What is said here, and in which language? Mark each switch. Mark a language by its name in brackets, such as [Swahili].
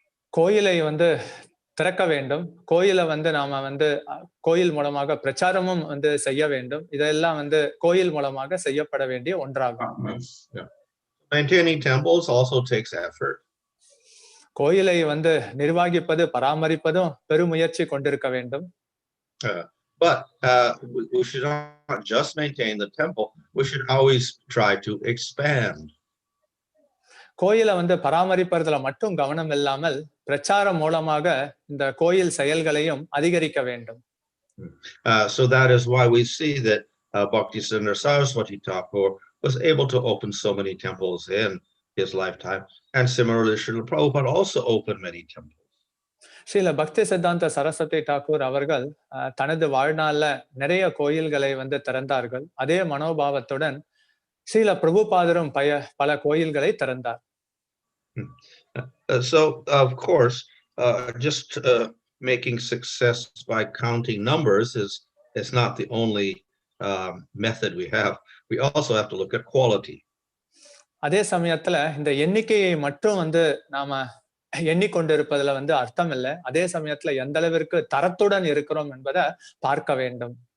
[Tamil] கோயிலை வந்து திறக்க வேண்டும், கோயிலை வந்து நாம வந்து கோயில் மூலமாக பிரச்சாரமும் வந்து செய்ய வேண்டும். இதெல்லாம் வந்து கோயில் மூலமாக செய்யப்பட வேண்டிய ஒன்றாகும். [English] Maintaining temples also takes effort. [Tamil] கோயிலை வந்து நிர்வகிப்பது, பராமரிப்பதும் பெருமுயற்சி கொண்டிருக்க வேண்டும். [English] But we should not just maintain the temple. We should always try to expand. [Tamil] கோயிலை வந்து பராமரிப்பதுல மட்டும் கவனம் இல்லாமல் பிரச்சாரம் மூலமாக இந்த கோயில் செயல்களையும் அதிகரிக்க வேண்டும். [English] So that is why we see that Bhaktisiddhanta Sarasvati Thakur was able to open so many temples in his lifetime, and similarly Srila Prabhupada also opened many temples. [Tamil] Srila பக்தி சித்தாந்த சரஸ்வதி டாக்கூர் அவர்கள் தனது வாழ்நாள்ல நிறைய கோயில்களை வந்து திறந்தார்கள். அதே மனோபாவத்துடன் ஸ்ரீல பிரபுபாதரும் பல கோயில்களை திறந்தார். [English] So of course, just making success by counting numbers is not the only method we have. We also have to look at quality. [Tamil] அதே சமயத்துல இந்த எண்ணிக்கையை மட்டும் வந்து நாம எண்ணிக்கொண்டிருப்பதுல வந்து அர்த்தம் இல்லை. அதே சமயத்துல எந்த அளவிற்கு தரத்துடன் இருக்கிறோம் என்பதை பார்க்க வேண்டும்.